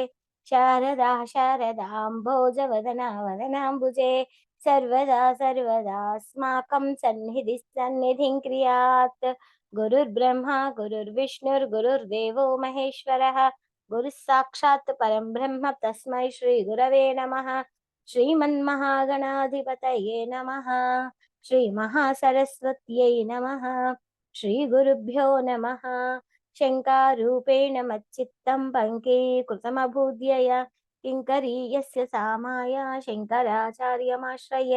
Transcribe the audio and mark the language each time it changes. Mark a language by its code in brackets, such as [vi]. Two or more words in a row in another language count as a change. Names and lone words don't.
[sa] శారదా శారదాంభోజవదనా వదనాంబుజే సర్వదా సర్వదాస్మాకం సన్నిధిం క్రియాత్. గురుర్బ్రహ్మా గురుర్విష్ణుర్గురుర్దేవో మహేశ్వరः. గురుः సాక్షాత్ పరం బ్రహ్మ తస్మై శ్రీ గురవే నమః. श्रीमन्महागणाधिपतये नमः. श्रीमहासरस्वत्यै नमः. श्रीगुरुभ्यो नमः. शङ्कारूपेण मच्चित्तं पङ्कीकृतमभूद्यया किङ्करीयस्य सामाया शङ्कराचार्यमाश्रये.